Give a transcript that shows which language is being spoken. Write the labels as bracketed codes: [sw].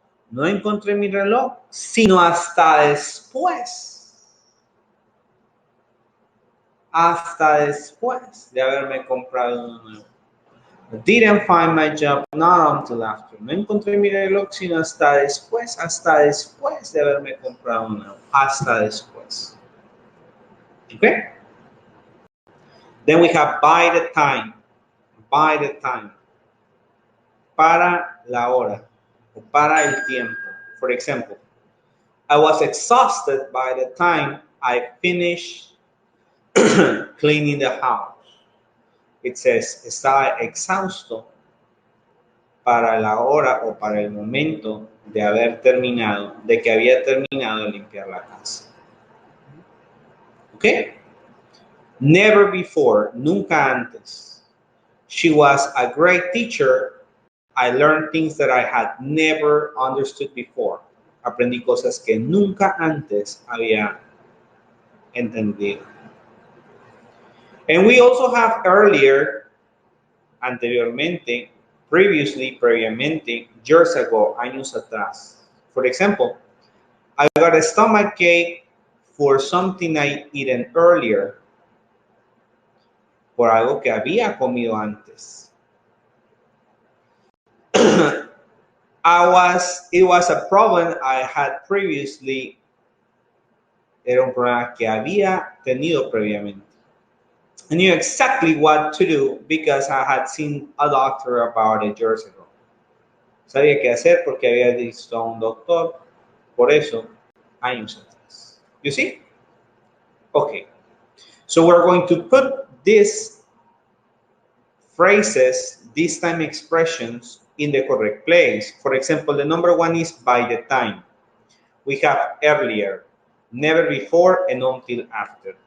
[es] No encontré mi reloj sino hasta después. Hasta después de haberme comprado uno nuevo. [en] I didn't find my job not until after. [es] No encontré mi reloj sino hasta después de haberme comprado uno nuevo. Hasta después. Okay? [en] Then we have by the time. By the time. [es] Para la hora. O para el tiempo. [en] For example, I was exhausted by the time I finished cleaning the house. It says, [es] estaba exhausto para la hora o para el momento de haber terminado, de que había terminado de limpiar la casa. [en] Okay? Never before, [es] nunca antes. [en] She was a great teacher. I learned things that I had never understood before. [es] Aprendí cosas que nunca antes había entendido. [en] And we also have earlier, [es] anteriormente, [en] previously, [es] previamente, [en] years ago, [es] años atrás. [en] For example, I got a stomachache for something I eaten earlier. [es] Por algo que había comido antes. [en] It was a problem I had previously. [es] Era un problema que había tenido previamente. [en] I knew exactly what to do because I had seen a doctor about it years ago. [es] Sabía qué hacer porque había visto a un doctor, por eso, años atrás. [en] You see? Okay. So we're going to put these phrases, these time expressions, in the correct place. For example, the number one is by the time. We have earlier, never before, and until after.